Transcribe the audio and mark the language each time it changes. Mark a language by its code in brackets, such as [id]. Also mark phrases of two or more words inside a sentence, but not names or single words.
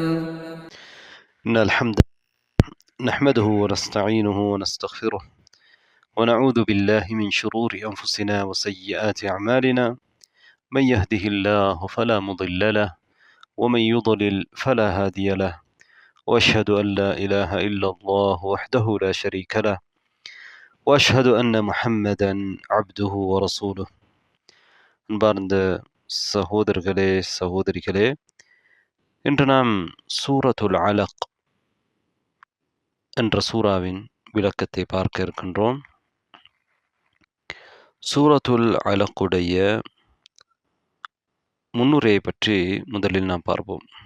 [ar] إن الحمد نحمده ونستعينه ونستغفره ونعوذ بالله من شرور أنفسنا وسيئات أعمالنا من يهده الله فلا مضل له ومن يضلل فلا هادي له وأشهد أن لا إله إلا الله وحده لا شريك له وأشهد أن محمدا عبده ورسوله [ta] அன்பார்ந்த சகோதரர்களே சகோதரிகளே, இன்று நாம் சூரத்துல் அலக் என்ற சூராவின் விளக்கத்தை பார்க்க இருக்கின்றோம். சூரத்துல் அலக்குடைய முன்னுரையை பற்றி முதலில் நாம் பார்ப்போம்.